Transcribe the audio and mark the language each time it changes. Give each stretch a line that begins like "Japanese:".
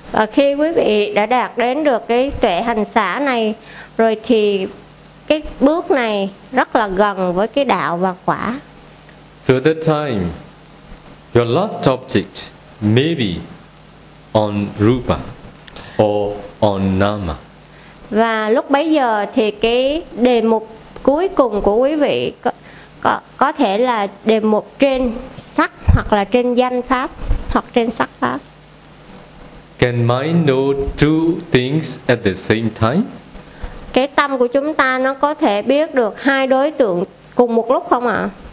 Vietnamese: Và khi quý vị đã đạt đến được cái tuệ hành xả này rồi thì cái bước này rất là gần với cái đạo và quả.
English: So at that time your last object may be on rupa or on nama.
Vietnamese: Và lúc bấy giờ thì cái đề mục cuối cùng của quý vị có thể là đề mục trên sắc hoặc là trên danh pháp hoặc trên sắc pháp.
English: Can mind know two things at the same time?
Vietnamese: Cái tâm của chúng ta nó có thể biết được hai đối tượng cùng một lúc không ạ?